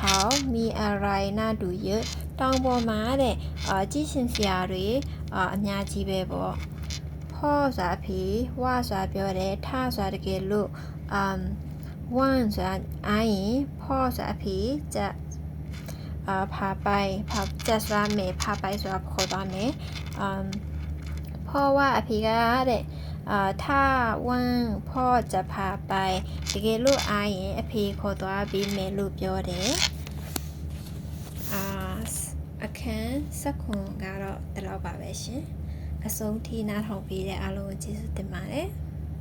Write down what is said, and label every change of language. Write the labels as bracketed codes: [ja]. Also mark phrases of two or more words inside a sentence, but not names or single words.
[my] ခေါမီအရိုင်နာတူရတောင်ပေါ်မှာတဲ့ကြည့်ချင်းစရာတွေအများကြီးပဲ ပေါ့ဖောဆိုတာအဖေဝဆိုတာပြောတယ်ထဆိုတာတကယ်လို့ဝမ် ဆိုတာအားရင်ဖောဆိုတာအဖေကြဖာပိုင်ကြက်စွာမယ်ဖာပိုင်ဆိုတာခေါ်သွားမယ် [th] พ่อว่าอภิกา [my] တဲ့ [th] ถ้าว่างพ่อจะพาไป [my] တကယ်လို့အားရင်အဖေခေါ်သွားပြီးမယ်လို့ပြောတယ်အခန်း7ကတော့ဒီလောက်ပါပဲရှင်အဆုံးထိနားထောင်ပေးတဲ့အားလုံးကိုကျေးဇူးတင်ပါတယ်